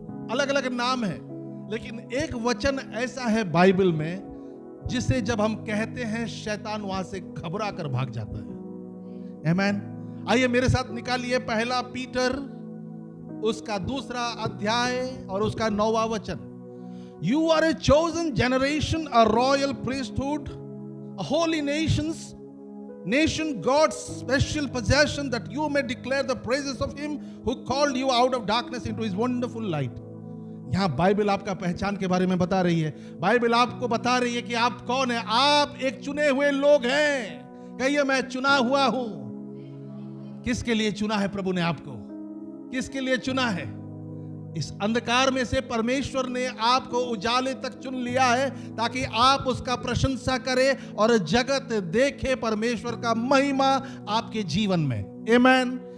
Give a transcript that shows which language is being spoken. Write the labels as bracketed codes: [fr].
[hi] अलग अलग नाम है, लेकिन एक वचन ऐसा है बाइबल में जिसे जब हम कहते हैं शैतान वहां से घबरा कर भाग जाता है। आमीन। आइए मेरे साथ निकालिए पहला पीटर उसका 2 अध्याय और उसका 9वां वचन। [en] You are a chosen generation, a royal priesthood, a holy nation, God's special possession, that you may declare the praises of him who called you out of darkness into his wonderful light. [hi] यहां Bible आपका पहचान के बारे में बता रही है। Bible आपको बता रही है कि आप कौन है। आप एक चुने हुए लोग हैं। कहिए, मैं चुना हुआ हूं। किसके लिए चुना है प्रभु ने आपको? किसके लिए चुना है? इस अंधकार में से परमेश्वर ने आपको उजाले तक चुन लिया है, ताकि आप उसका प्रशंसा करें और जगत देखे परमेश्वर का महिमा आपके जीवन में। आमीन।